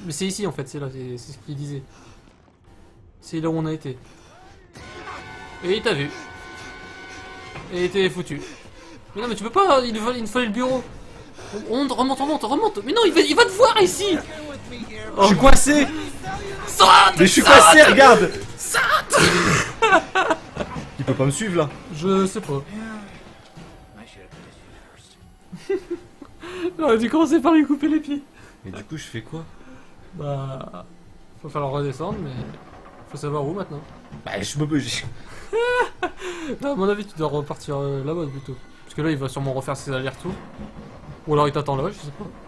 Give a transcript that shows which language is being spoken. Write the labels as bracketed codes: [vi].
[fr] mais c'est ici en fait, c'est là, c'est ce qu'il disait. C'est là où on a été. Et il t'a vu. Et il t'est foutu. Mais non, mais tu peux pas, il nous fallait le bureau. Remonte. Mais non, il va te voir ici. Je suis coincé. Saute. Mais je suis coincé, regarde. Il peut pas me suivre là. Je sais pas. [en] I should have put his first. [fr] J'aurais dû commencer par lui couper les pieds. Mais du coup, je fais quoi? Bah. Faut falloir redescendre, mais. Faut savoir où maintenant. Bah, je me bouge. Non, à mon avis, tu dois repartir là-bas plutôt. Parce que là, il va sûrement refaire ses allers-retours. Ou alors il t'attend là, je sais pas.